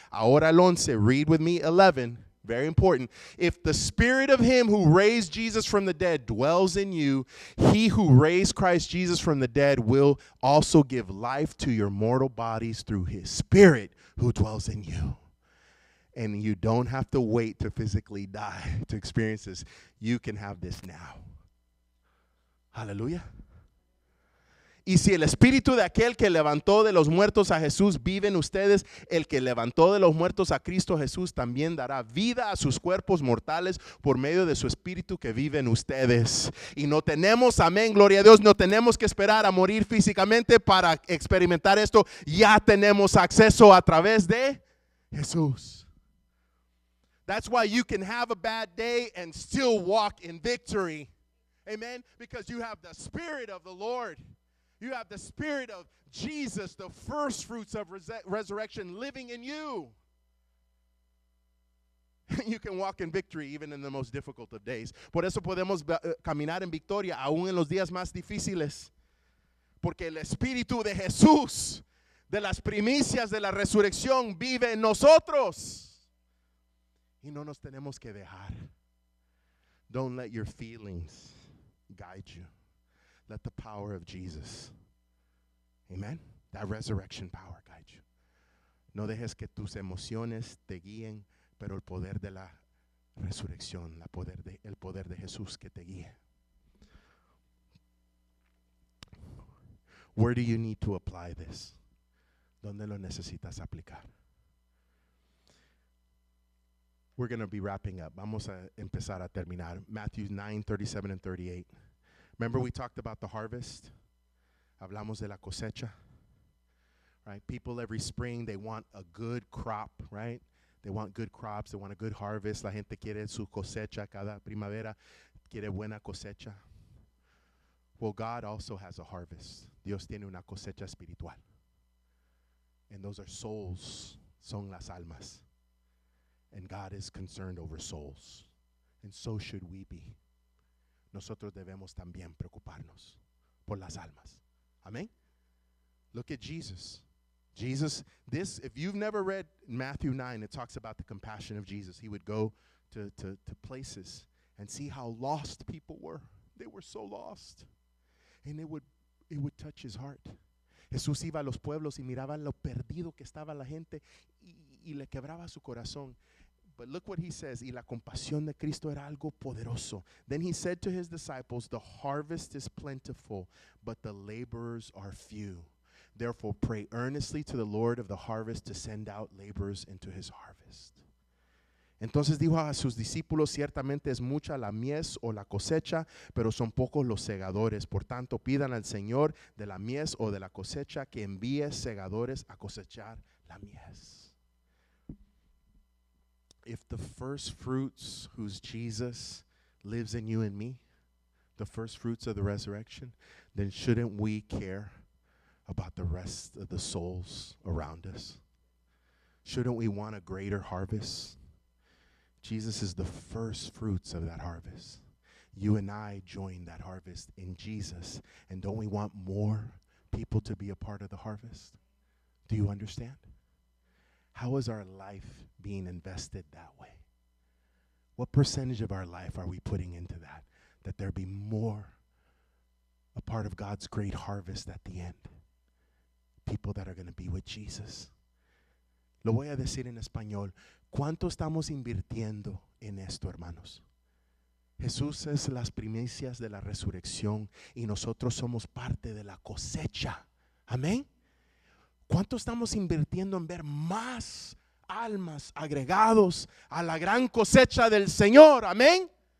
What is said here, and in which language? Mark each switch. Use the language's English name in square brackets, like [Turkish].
[Spanish] Ahora el 11, [English] read with me 11. Very important. If the Spirit of Him who raised Jesus from the dead dwells in you, He who raised Christ Jesus from the dead will also give life to your mortal bodies through His Spirit who dwells in you. And you don't have to wait to physically die to experience this. You can have this now. Hallelujah. [Spanish] Y si el espíritu de aquel que levantó de los muertos a Jesús vive en ustedes, el que levantó de los muertos a Cristo Jesús también dará vida a sus cuerpos mortales por medio de su espíritu que vive en ustedes. Y no tenemos, amén, gloria a Dios, no tenemos que esperar a morir físicamente para experimentar esto. Ya tenemos acceso a través de Jesús. [English] That's why you can have a bad day and still walk in victory. Amen. Because you have the Spirit of the Lord. You have the Spirit of Jesus, the first fruits of resurrection living in you. You can walk in victory even in the most difficult of days. [Spanish] Por eso podemos caminar en victoria aún en los días más difíciles. Porque el Espíritu de Jesús, de las primicias de la resurrección, vive en nosotros. Y no nos tenemos que dejar. [English] Don't let your feelings guide you. Let the power of Jesus, amen, that resurrection power guide you. [Spanish] No dejes que tus emociones te guíen, pero el poder de la resurrección, el poder de Jesús que te guíe. [English] Where do you need to apply this? [Spanish] ¿Dónde lo necesitas aplicar? [English] We're going to be wrapping up. [Spanish] Vamos a empezar a terminar. [English] Matthew 9, 37 and 38. Remember we talked about the harvest? [Spanish] Hablamos de la cosecha. [English] Right? People every spring, they want a good crop, right? They want good crops. They want a good harvest. [Spanish] La gente quiere su cosecha cada primavera. Quiere buena cosecha. [English] Well, God also has a harvest. [Spanish] Dios tiene una cosecha espiritual. [English] And those are souls. [Spanish] Son las almas. [English] And God is concerned over souls. And so should we be. [Spanish] Nosotros debemos también preocuparnos por las almas. [English] Amen? Look at Jesus. Jesus, if you've never read Matthew 9, it talks about the compassion of Jesus. He would go to places and see how lost people were. They were so lost. And it would touch his heart. [Spanish] Jesús iba a los pueblos y miraba lo perdido que estaba la gente y le quebraba su corazón. [English] But look what he says, [Spanish] y la compasión de Cristo era algo poderoso. [English] Then he said to his disciples, the harvest is plentiful, but the laborers are few. Therefore pray earnestly to the Lord of the harvest to send out laborers into his harvest. [Spanish] Entonces dijo a sus discípulos, ciertamente es mucha la mies o la cosecha, pero son pocos los segadores. Por tanto, pidan al Señor de la mies o de la cosecha que envíe segadores a cosechar la mies. [English] If the first fruits, who's Jesus, lives in you and me, the first fruits of the resurrection, then shouldn't we care about the rest of the souls around us? Shouldn't we want a greater harvest? Jesus is the first fruits of that harvest. You and I join that harvest in Jesus. And don't we want more people to be a part of the harvest? Do you understand? How is our life being invested that way? What percentage of our life are we putting into that? That there be more a part of God's great harvest at the end. People that are going to be with Jesus. [Spanish] Lo voy a decir en español. ¿Cuánto estamos invirtiendo en esto, hermanos? Jesús es las primicias de la resurrección y nosotros somos parte de la cosecha. Amén. ¿Cuánto estamos invirtiendo en ver más almas agregados a la gran cosecha del Señor? Amén.